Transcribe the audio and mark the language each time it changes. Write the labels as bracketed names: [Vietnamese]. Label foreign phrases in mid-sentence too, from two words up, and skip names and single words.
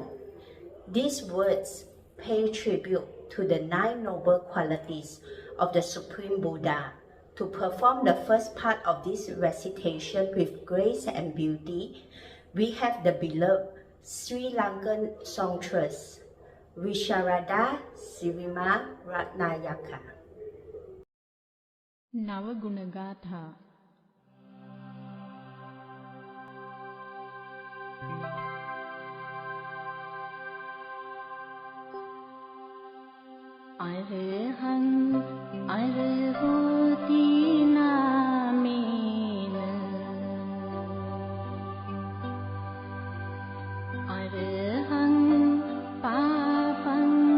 [English] These words pay tribute to the 9 noble qualities of the Supreme Buddha. To perform the first part of this recitation with grace and beauty, we have the beloved Sri Lankan songstress, Visharada Sirima Ratnayaka. Navagunagatha. [Pali] Arahang arahoti namena Arahang papang